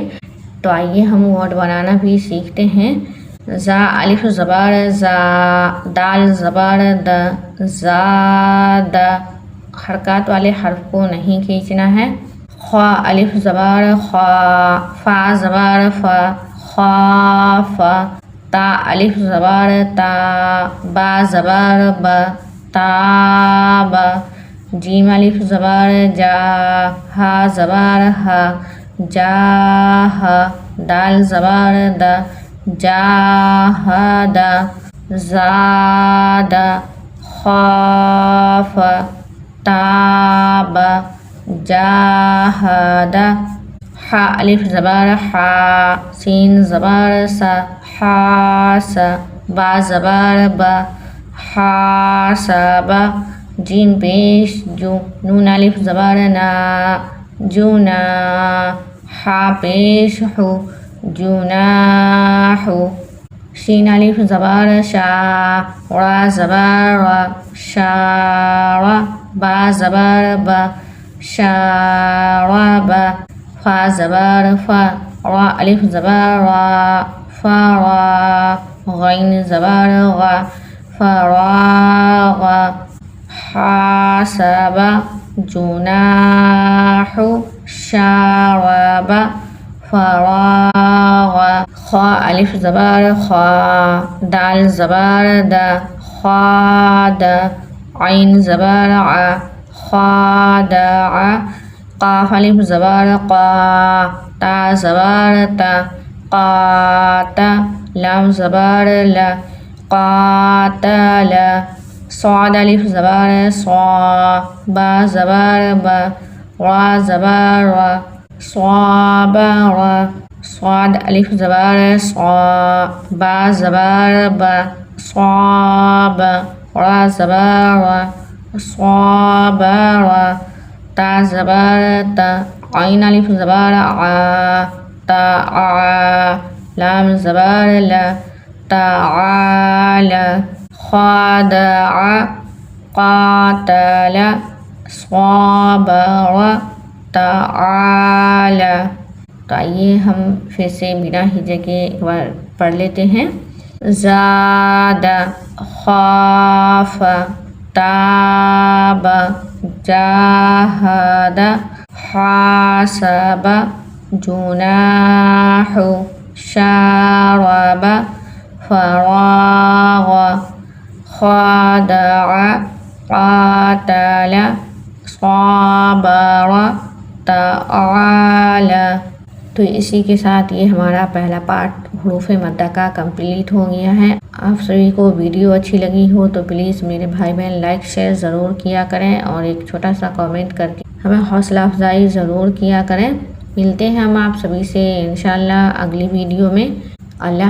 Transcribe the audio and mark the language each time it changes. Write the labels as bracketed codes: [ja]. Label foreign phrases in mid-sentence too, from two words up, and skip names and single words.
[ur] تو آئیے ہم ورڈ بنانا بھی سیکھتے ہیں۔ زا الف زبر زا، دال زبر د، زاد، حرکات والے حرف کو نہیں کھینچنا ہے۔ خوا الف زبر خوا، فا زبر فا، خواف۔ تا الف زبر تا، با زبر با، تاب۔ جیم الف زبر جا، ہا زبر ہا، جاہ۔ دال زبر دا، جاہد۔ زاد، خاف، تاب، جاہد۔ حا الف زبر حا، سین زبر سا، حاس۔ با زبر با، حاسب۔ جیم پیش جو، نون الف زبر نا، جونا۔ حا پیش حو، جناح۔ شین الف زبر شا، را زبر را، شار۔ با زبر با، شارب۔ فا زبر فا، را الف زبر را، فرا۔ غین زبر غا، فراغ۔ حاسب، جناح، شارب، فراغ۔ خا الف زبر خا، دال زبر دا، خواد۔ عین زبر ع، خادع۔ قاف الف زبر قا، تا زبر تا، قات۔ لام زبر لا، قاتل۔ صاد الف زبر صا، با زبر با، را زبر را، صابر۔ صاد الف زبر صا، با زبر با، صاب۔ را زبر را، صابر۔ تا زبر تا، عین الف زبر ع، تاع۔ لام زبر لا، تعال۔ خادع، قاتل، صابر، تعال۔ تو آئیے ہم پھر سے بنا ہجے کے ایک بار پڑھ لیتے ہیں۔ زاد، خاف، تاب، جاہد، حاسب، جناح، شارب، فراغ، خادع، قاتل، صابر، تعال۔ تو اسی کے ساتھ یہ ہمارا پہلا پارٹ حروف مدہ کا کمپلیٹ ہو گیا ہے۔ آپ سبھی کو ویڈیو اچھی لگی ہو تو پلیز میرے بھائی بہن [en] like share [ur] ضرور کیا کریں، اور ایک چھوٹا سا کامنٹ کر کے ہمیں حوصلہ افزائی ضرور کیا کریں۔ ملتے ہیں ہم آپ سبھی سے انشاءاللہ اگلی ویڈیو میں۔